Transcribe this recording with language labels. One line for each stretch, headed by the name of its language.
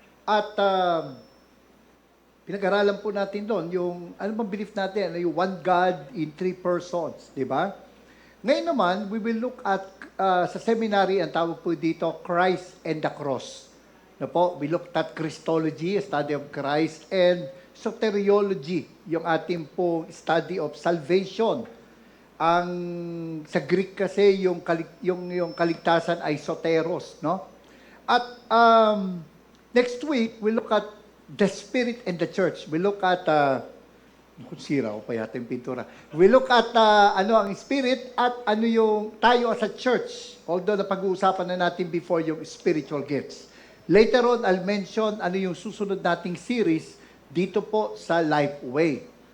Filipino: At pinag-aralan po natin doon yung, ano bang belief natin, yung
English: one God in three persons,
Filipino: di ba? Ngayon naman,
English: we will look at,
Filipino: sa seminary, ang tawag po dito, Christ and the Cross. Na po,
English: we looked at Christology, a study of Christ, and soteriology,
Filipino: yung ating po
English: study of salvation.
Filipino: Ang sa Greek kasi yung kaligtasan ay soteros, no? At
English: next week we look at the Spirit and the Church. We look at
Filipino: sira ko pa yata yung pintura.
English: We look at
Filipino: ano ang Spirit at ano yung tayo as a church. Although napag-uusapan na natin before yung spiritual gifts.
English: Later on, I'll mention
Filipino: ano yung susunod nating series dito po sa Lifeway.